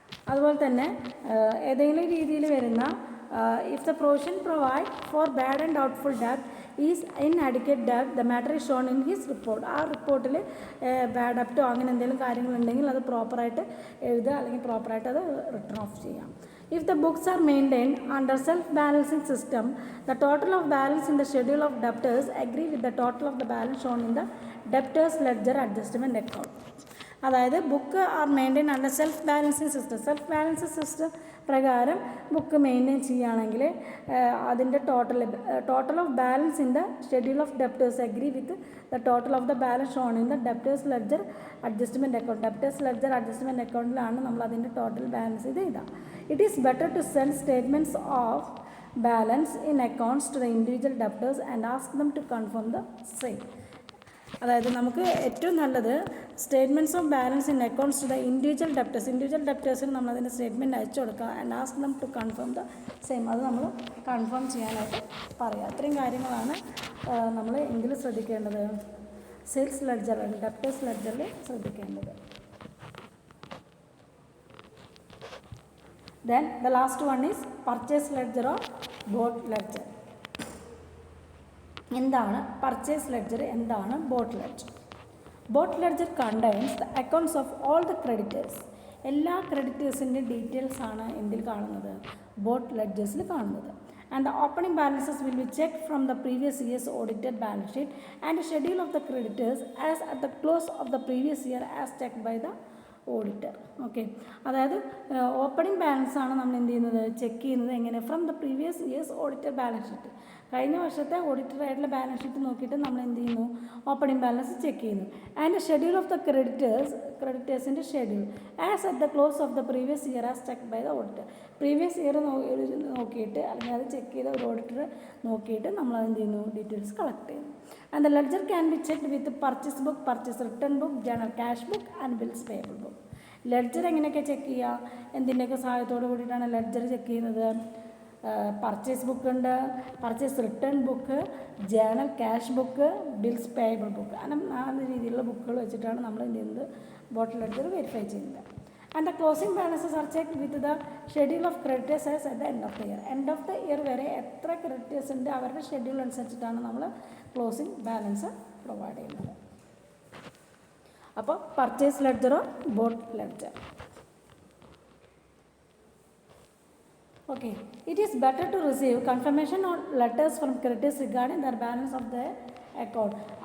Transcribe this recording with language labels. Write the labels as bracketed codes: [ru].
[ml] അതുപോലെ തന്നെ ഏതെങ്കിലും രീതിയിൽ വരുന്ന [en] If the provision provide four bad and doubtful ഡെപ്റ്റ് is inadequate ഡെപ്റ്റ് the matter is shown in his report. [ml] ആ റിപ്പോർട്ടിൽ ബാഡ് ഡെപ്റ്റോ അങ്ങനെ എന്തെങ്കിലും കാര്യങ്ങളുണ്ടെങ്കിൽ അത് പ്രോപ്പറായിട്ട് എഴുതുക, അല്ലെങ്കിൽ പ്രോപ്പറായിട്ട് അത് റിട്ടേൺ ഓഫ് ചെയ്യാം. [en] If the books are maintained under self-balancing system, the total of balance in the schedule of debtors agree with the total of the balance shown in the debtors ledger adjustment account. അതായത് book are maintain under [ml] self balancing system. Self balancing system പ്രകാരം book maintain ചെയ്യുകയാണെങ്കിൽ അതിൻ്റെ [en] Total of balance in the schedule of debtors agree with the total of the balance shown in the debtors ledger adjustment account. [ml] Debtors ledger adjustment അക്കൗണ്ടിലാണ് നമ്മൾ അതിൻ്റെ total balance ഇത് എഴുതാം. [en] It is better to send statements of balance in accounts to the individual debtors and ask them to confirm the same. [ml] അതായത് നമുക്ക് ഏറ്റവും നല്ലത് [en] statements of balance in accounts to the individual ഡെപ്റ്റേഴ്സിന് [ml] നമ്മളതിൻ്റെ statement അയച്ചു കൊടുക്കുക. [en] And ask them to confirm the same. [ml] അത് നമ്മൾ confirm ചെയ്യാനായിട്ട് പറയുക. അത്രയും കാര്യങ്ങളാണ് നമ്മൾ എങ്കിൽ ശ്രദ്ധിക്കേണ്ടത് സെയിൽസ് ലെഡ്ജർ, ഡെപ്റ്റേഴ്സ് ലെഡ്ജറിൽ ശ്രദ്ധിക്കേണ്ടത്. [en] Then the last one is purchase ledger or bought ledger. എന്താണ് purchase ledger, എന്താണ് bought ledger? Bought ledger contains the accounts of all the creditors. [ml] എല്ലാ ക്രെഡിറ്റേഴ്സിൻ്റെ ഡീറ്റെയിൽസ് ആണ് എന്തിൽ കാണുന്നത്, ബോട്ട് ലെഡ്ജേഴ്സിൽ കാണുന്നത്. [en] And the opening balances will be checked from the previous year's audited balance sheet and the schedule of the creditors as at the close of the previous year as checked by the auditor. [ml] Okay, അതായത് opening balance ആണ് നമ്മൾ എന്ത് ചെയ്യുന്നത്, check ചെയ്യുന്നത് എങ്ങനെ, [en] From the previous year's auditor balance sheet. [ml] കഴിഞ്ഞ വർഷത്തെ auditor ആയിട്ടുള്ള ബാലൻസ് ഷീറ്റ് നോക്കിയിട്ട് നമ്മൾ എന്ത് ചെയ്യുന്നു, ഓപ്പണിംഗ് ബാലൻസ് ചെക്ക് ചെയ്യുന്നു. [en] And schedule of the ക്രെഡിറ്റേഴ്സിൻ്റെ schedule as at the close of the previous year as check by the auditor. [ml] Previous year നോക്കിയിട്ട് അല്ലെങ്കിൽ അത് ചെക്ക് ചെയ്ത ഒരു ഓഡിറ്റർ നോക്കിയിട്ട് നമ്മൾ എന്ത് ചെയ്യുന്നു, ഡീറ്റെയിൽസ് കളക്ട് ചെയ്യുന്നു. [en] And the ledger can be checked with the purchase book, purchase return book, journal cash book and bills payable book. [ml] Ledger എങ്ങനെയൊക്കെ ചെക്ക് ചെയ്യുക, എന്തിൻ്റെയൊക്കെ സഹായത്തോട് കൂടിയിട്ടാണ് ലെഡ്ജർ ചെക്ക് ചെയ്യുന്നത്? പർച്ചേസ് ബുക്ക് ഉണ്ട്, purchase return book, journal cash book, bills payable book. അങ്ങനെ 4 രീതിയിലുള്ള ബുക്കുകൾ വെച്ചിട്ടാണ് നമ്മൾ എന്ത് ചെയ്യുന്നത്, ബോട്ട് ലെഡ്ജർ വെരിഫൈ ചെയ്യുന്നത്. [en] And the closing balances are check with the schedule of creditors as at the end of the year. [ml] End of the year വരെ എത്ര ക്രെഡിറ്റേഴ്സ് ഉണ്ട് അവരുടെ ഷെഡ്യൂൾ അനുസരിച്ചിട്ടാണ് നമ്മൾ ക്ലോസിംഗ് ബാലൻസ് പ്രൊവൈഡ് ചെയ്യുന്നത്. അപ്പോൾ purchase ലെഡ്ജറോ boat ledger. [en] Okay, it is better to receive confirmation or letters from creditors regarding their balance of the account.